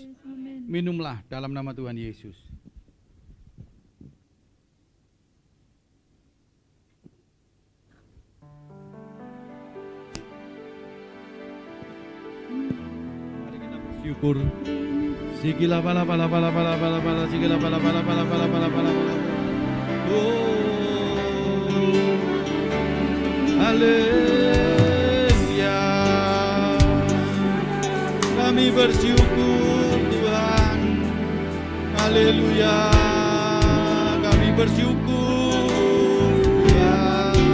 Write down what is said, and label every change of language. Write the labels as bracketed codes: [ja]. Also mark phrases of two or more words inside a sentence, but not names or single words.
[id] Minumlah dalam nama Tuhan Yesus. Mari kita bersyukur. Sigila bala bala bala bala bala bala sigila bala bala bala bala bala bala bala. Haleluya. Kami bersyukur Tuhan. Haleluya. Kami bersyukur Tuhan.